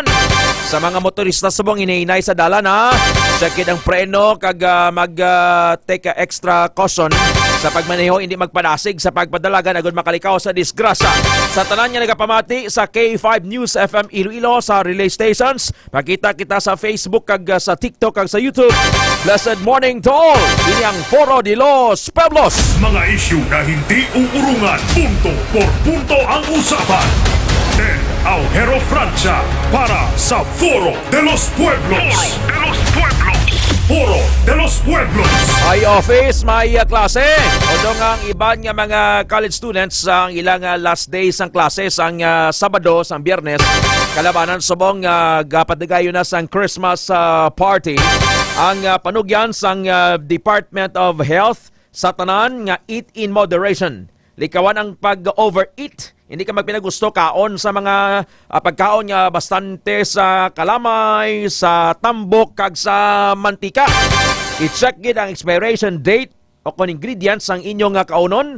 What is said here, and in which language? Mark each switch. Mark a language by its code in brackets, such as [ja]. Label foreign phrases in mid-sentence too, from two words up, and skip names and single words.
[hil] Sa mga motorista subong inainay sa dalan ha, sakit ang preno kag mag- [en] take extra caution [hil] sa pagmaneho, hindi magpadasig sa pagpadalagan agud makalikaw sa disgrasya. Sa tanan nga nagapamati sa K5 News FM Iloilo sa relay stations, makita kita sa Facebook kag sa TikTok kag sa YouTube. [en] Blessed morning to all. [hil] Ini ang Foro de los Pueblos. [tl] Mga isyu na hindi uurungan, [es] punto por punto [tl] ang usapan. Ted Aujero Francia para sa Foro de los Pueblos. Foro de los Pueblos. Foro de los Pueblos. [hil] May office, may klase. Odong ang iban nga mga [en] college students [hil] ang ilang [en] last days [hil] ang klase sang Sabado, sang Biyernes. Kalabanan subong gapadagayo na sang [en] Christmas party. [hil] Ang panugyan sang Department of Health sa tanan nga [en] eat in moderation. [hil] Likawan ang pag-overeat. Hindi ka magpinagusto kaon sa mga pagkaon nga bastante sa kalamay, sa tambok, kag sa mantika. I-check gid ang expiration date o kung ingredients ang inyong kaunon.